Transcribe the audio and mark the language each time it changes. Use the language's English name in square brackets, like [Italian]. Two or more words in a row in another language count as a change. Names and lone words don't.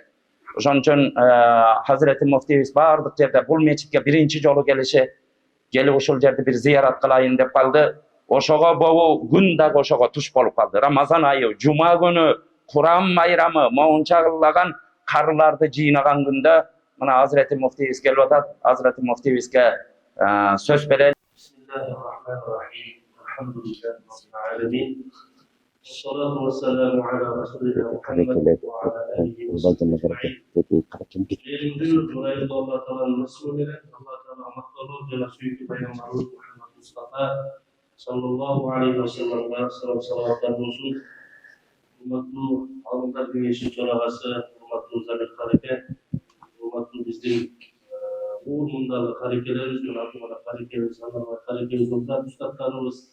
[Kyrgyz] Ошон үчүн Hazreti муфтийибиз бардык жерде бул мечитке биринчи жолу келип ушул жерди бир зыярат кылайын деп калды. Ошого бул күн дагы ошого туш болуп калды. Рамазан айы, жума күнү, Куран майрамы, моунчалаган карыларды жыйнаган күндө мына Hazreti муфтийибиз келип атат. Hazreti муфтийибизге сөз берели. [Arabic] بسم الله الرحمن الرحيم. الحمد لله رب العالمين. الصلاة والسلام على رسول الله محمد وعلى آله وصحبه. [Kyrgyz] Элимдүү мурайда Алла Тааланын ысмы менен Алла Таала макталуу жана сүйүктүү пайгамбарыбыз Мухаммад Мустафа саллаллаху алейхи ва салламга салаваттар болсун. Урматтуу алымдар кеңеши төрагасы, урматтуу Замир Караке, урматтуу биздин уурмундагы карекелерибиз, жана карекебиз, карекебиз устаттарыбыз.